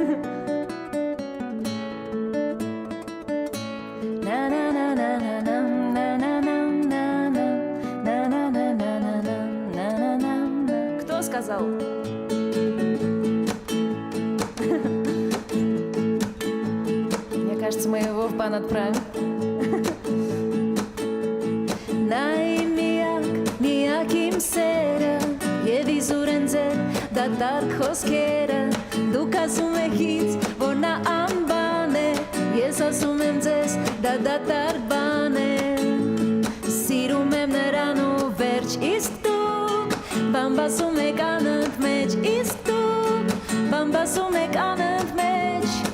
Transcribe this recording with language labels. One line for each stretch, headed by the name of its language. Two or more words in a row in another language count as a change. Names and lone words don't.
Russian: Кто сказал? Мне кажется, мы его в бан отправим.
Armenian: Միակ սերը եւ իզուր են ձեր դատարկ խոսքերը դուք ասում եք ինձ որ նա անբան է ես ասում եմ ձեզ դա դատարկ բան է սիրում եմ նրան ու վերջ իսկ դուք բամբասում եք անընդմեջ իսկ դուք բամբասում եք անընդմեջ